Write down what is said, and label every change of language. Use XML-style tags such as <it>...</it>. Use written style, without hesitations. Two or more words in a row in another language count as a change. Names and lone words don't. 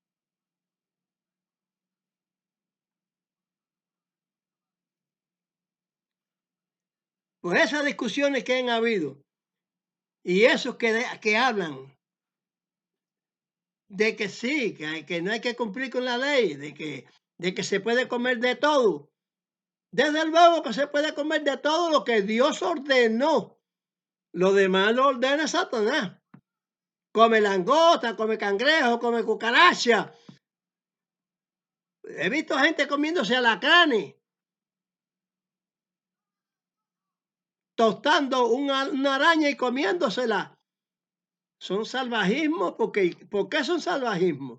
<es>Pues esas discusiones que han habido y esos que hablan de que sí, que no hay que cumplir con la ley, de que se puede comer de todo. Desde luego que se puede comer de todo lo que Dios ordenó. Lo demás lo ordena Satanás. Come langosta, come cangrejo, come cucaracha. He visto gente comiéndose alacranes, tostando una araña y comiéndosela. Son salvajismos. ¿Por qué son salvajismos?</es>